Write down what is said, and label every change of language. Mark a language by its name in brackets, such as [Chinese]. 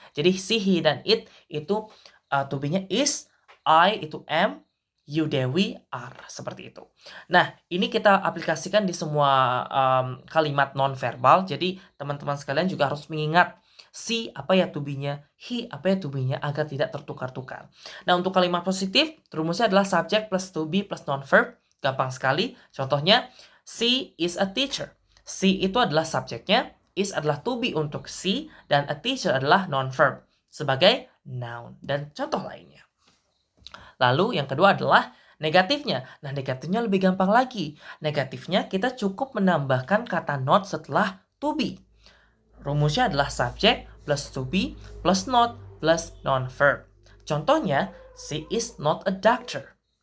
[Indonesian] Jadi she, he, dan it itu to be-nya is, I itu am, you, Dewi, are. Seperti itu. Nah, ini kita aplikasikan di semua kalimat non-verbal. Jadi, teman-teman sekalian juga harus mengingat she apa ya to be-nya, he apa ya to be-nya agar tidak tertukar-tukar. Nah, untuk kalimat positif, rumusnya adalah [English] subject plus to be plus non-verb. [Indonesian] Gampang sekali. Contohnya, [English] she is a teacher. [Indonesian] She itu adalah subjeknya, is adalah to be untuk she, dan a teacher adalah non-verb sebagai noun. Dan contoh lainnya. Lalu yang kedua adalah negatifnya. Nah, negatifnya lebih gampang lagi. Negatifnya kita cukup menambahkan kata not setelah to be. Rumusnya adalah [English] subject plus to be plus not plus non-verb. [Indonesian] Contohnya, [English] she is not a doctor.